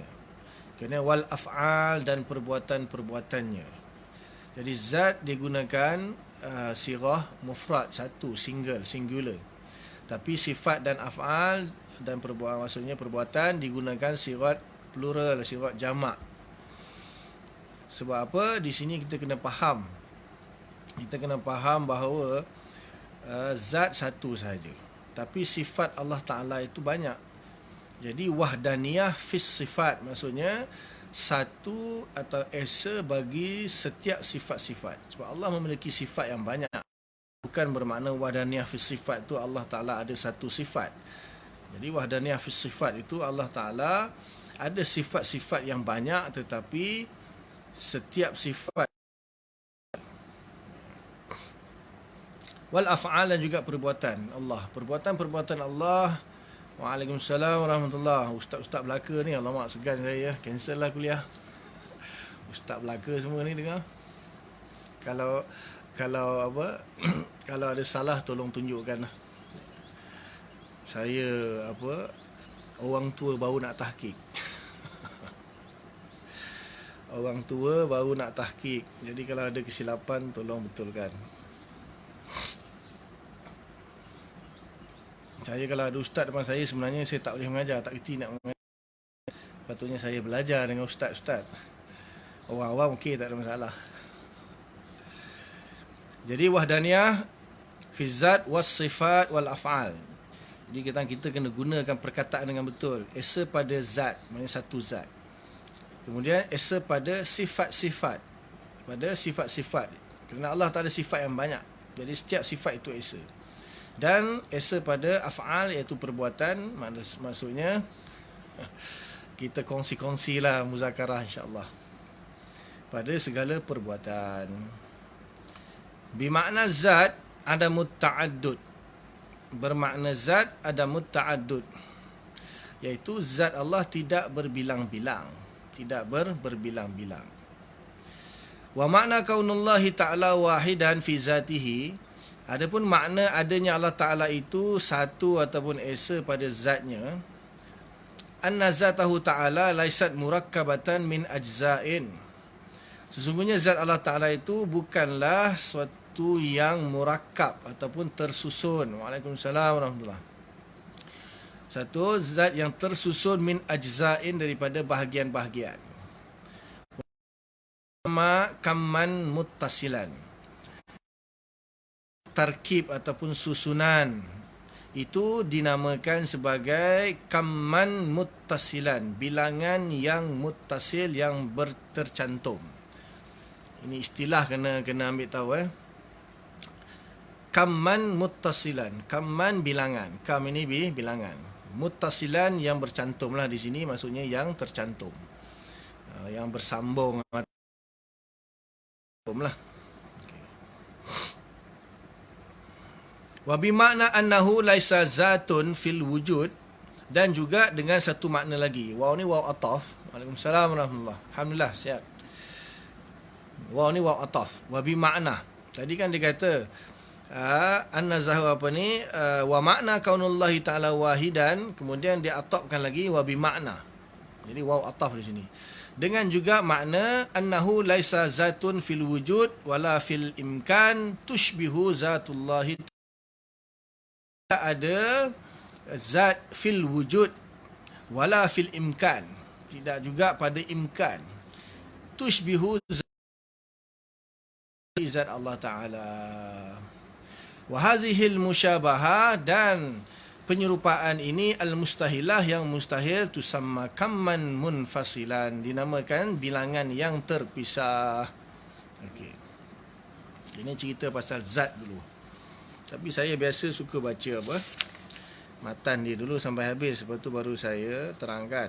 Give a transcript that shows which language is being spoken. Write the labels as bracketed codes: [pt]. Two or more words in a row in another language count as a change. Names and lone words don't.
[ms] Kerana [ar] والأفعال [ms] dan perbuatan-perbuatannya. Jadi zat digunakan sirah mufrad, satu, [en] single, singular. [ms] Tapi sifat dan af'al dan perbuatan, maksudnya perbuatan digunakan sirat plural, sirat jamak. Sebab apa? Di sini kita kena faham. Kita kena faham bahawa zat satu sahaja. Tapi sifat Allah Ta'ala itu banyak. Jadi [ar] وحدانية في الصفات, [ms] maksudnya satu atau esa bagi setiap sifat-sifat. Sebab Allah memiliki sifat yang banyak. Bukan bermakna [ar] وحدانية في الصفات [ms] itu Allah Ta'ala ada satu sifat. Jadi [ar] وحدانية في الصفات [ms] itu Allah Ta'ala ada sifat-sifat yang banyak, tetapi setiap sifat [ar] والأفعال [ms] dan juga perbuatan Allah. Perbuatan-perbuatan Allah. [ar] وعليكم السلام ورحمة الله. [ms] Ustaz-ustaz belaka ni, alamak segan saya ya. Cancel lah kuliah. Ustaz belaka semua ni dengar. Kalau apa kalau ada salah tolong tunjukkan lah. Saya orang tua baru nak tahqiq. Orang tua baru nak tahqiq. Jadi kalau ada kesilapan tolong betulkan. Saya kalau ada ustaz depan saya, sebenarnya saya tak boleh mengajar, tak kerti nak mengajar. Patutnya saya belajar dengan ustaz-ustaz. Orang awam okey, tak ada masalah. Jadi [ar] وحدانية في الذات والصفات والأفعال. [ms] Jadi kita kena gunakan perkataan dengan betul. Esa pada zat, maksudnya satu zat. Kemudian esa pada sifat-sifat. Pada sifat-sifat. Kerana Allah tak ada sifat yang banyak. Jadi setiap sifat itu esa. Dan esa pada af'al, iaitu perbuatan. Maksudnya kita kongsi-kongsilah muzakarah insyaAllah pada segala perbuatan. Bermakna zat ada muta'addud. Bermakna zat ada muta'addud, iaitu zat Allah tidak berbilang-bilang. Tidak berbilang-bilang. [ar] ومعنى كون الله تعالى واحدا في ذاته. [ms] Adapun makna adanya Allah Ta'ala itu satu ataupun esa pada zatnya, [ar] أن ذاته تعالى ليست مركبة من أجزاء. [ms] Sesungguhnya zat Allah Ta'ala itu bukanlah suatu yang murakkab ataupun tersusun. [ar] وعليكم السلام ورحمة الله. [ms] Satu zat yang tersusun [ar] من أجزاء [ms] daripada bahagian-bahagian. [ar] كما متصلا. [ms] Tarkib ataupun susunan itu dinamakan sebagai [ar] كما متصلا, [ms] bilangan yang muttasil, yang tercantum. Ini istilah kena ambil tahu. [ar] كما متصلا, [ms] kamman bilangan, kam ini bilangan, muttasilan yang bercantum lah di sini, maksudnya yang tercantum, yang bersambung lah. [ar] وبمعنى أنه ليس ذات في الوجود, [ms] dan juga dengan satu makna lagi. Waw ni waw ataf. [ar] وعليكم السلام ورحمة الله. [ms] Alhamdulillah sihat. Waw ni waw ataf. [ar] وبمعنى. [ms] Tadi kan dia kata [ar] أن ذاته [ms] apa ni, [ar] ومعنى كون الله تعالى واحدا, [ms] kemudian dia atafkan lagi [ar] وبمعنى. [ms] Jadi waw ataf di sini. Dengan juga makna [ar] أنه ليس ذات في الوجود ولا في الإمكان تشبه ذات الله, [ms] ada zat [ar] في الوجود ولا في الإمكان, [ms] tidak juga pada imkan, tushbihu zat Allah Ta'ala. [ar] وهذه المشابهة, [ms] dan penyerupaan ini al-mustahilah, yang mustahil, [ar] تسمى كما منفصلا, [ms] dinamakan bilangan yang terpisah. Okey. Ini cerita pasal zat dulu. Tapi saya biasa suka baca matan dia dulu sampai habis, lepas tu baru saya terangkan.